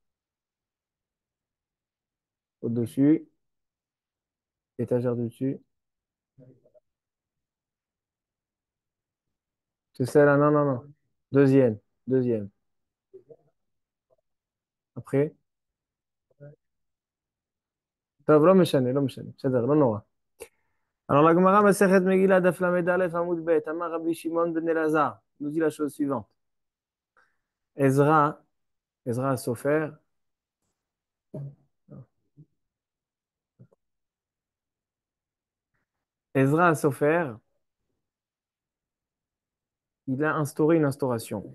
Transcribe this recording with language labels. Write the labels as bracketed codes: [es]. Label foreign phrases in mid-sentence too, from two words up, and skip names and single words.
[fr] Au-dessus, étagère du dessus. C'est celle-là, non, non, non. Deuxième, deuxième. Après, [he] טוב, לא משנה, לא משנה. בסדר, לא נורא. [fr] Alors la [he] גמרא מסכת מגילה דף למד אלף עמוד בית. [fr] Amar Rabbi Shimon ben Elazar nous dit la chose suivante. Ezra, Ezra Sofer, Ezra Sofer, il a instauré une instauration